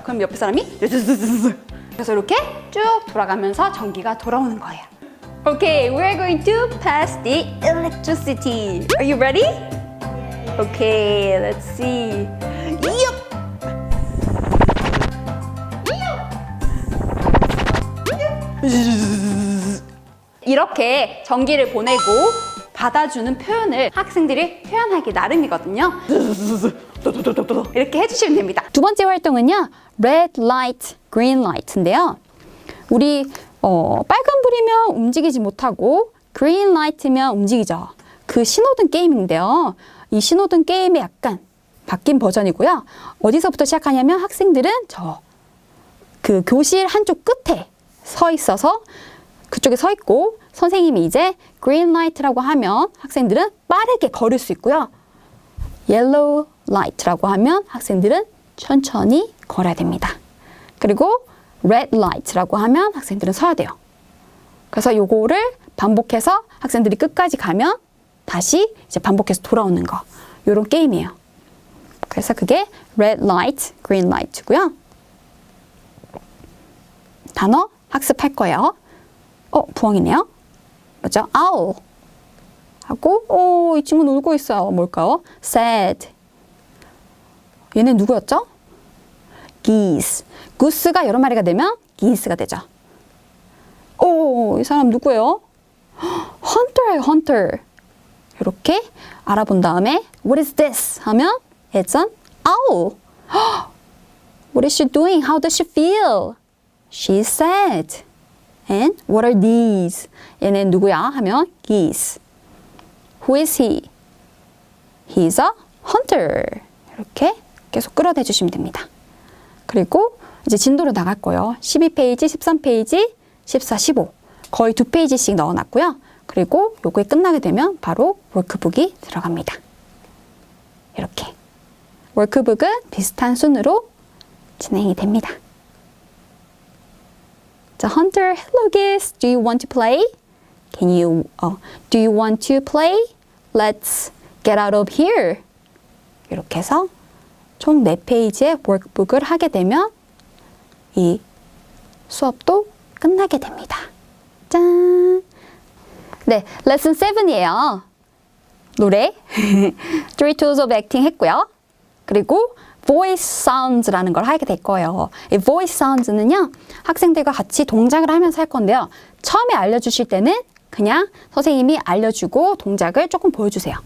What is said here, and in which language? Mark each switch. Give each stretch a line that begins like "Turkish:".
Korean: 그럼 옆에 사람이 그래서 이렇게 쭉 돌아가면서 전기가 돌아오는 거예요.
English: Okay, we're going to pass the electricity. Are you ready? Okay, let's see.
Korean: 이렇게 전기를 보내고 받아주는 표현을 학생들이 표현하기 나름이거든요. 이렇게 해주시면 됩니다. 두 번째 활동은요. Red light, green light인데요. 우리 빨간불이면 움직이지 못하고 green light면 움직이죠. 그 신호등 게임인데요. 이 신호등 게임이 약간 바뀐 버전이고요. 어디서부터 시작하냐면 학생들은 그 교실 한쪽 끝에 서 있어서 그쪽에 서 있고 선생님이 이제 green light라고 하면 학생들은 빠르게 걸을 수 있고요. yellow light라고 하면 학생들은 천천히 걸어야 됩니다. 그리고 red light라고 하면 학생들은 서야 돼요. 그래서 요거를 반복해서 학생들이 끝까지 가면 다시 이제 반복해서 돌아오는 거. 요런 게임이에요. 그래서 그게 red light, green light고요. 단어 학습할 거예요. 부엉이네요. 뭐죠? owl 하고 이 친구는 울고 있어요. 뭘까요? sad. 얘는 누구였죠? geese. goose가 여러 마리가 되면 geese가 되죠. 이 사람 누구예요? hunter예요, hunter. 이렇게 알아본 다음에
English: what is this?
Korean: 하면
English: it's an owl. What is she doing? How does she feel? She's sad. And what are these?
Korean: 얘는 누구야? 하면
English: geese. Who is he? He's a hunter.
Korean: 이렇게 계속 끌어내 주시면 됩니다. 그리고 이제 진도로 나갈 거예요. 12페이지, 13페이지, 14, 15. 거의 2페이지씩 넣어놨고요. 그리고 요게 끝나게 되면 바로 워크북이 들어갑니다. 이렇게. 워크북은 비슷한 순으로 진행이 됩니다.
English: 자, Hunter, hello Geese, do you want to play? Do you want to play? Let's get out of here.
Korean: 이렇게 해서 총 4페이지의 워크북을 하게 되면 이 수업도 끝나게 됩니다. 짠! 네, 레슨 7이에요. 노래, 3 tools of acting 했고요. 그리고 voice sounds라는 걸 하게 될 거예요. 이 voice sounds는요, 학생들과 같이 동작을 하면서 할 건데요. 처음에 알려주실 때는 그냥 선생님이 알려주고 동작을 조금 보여주세요.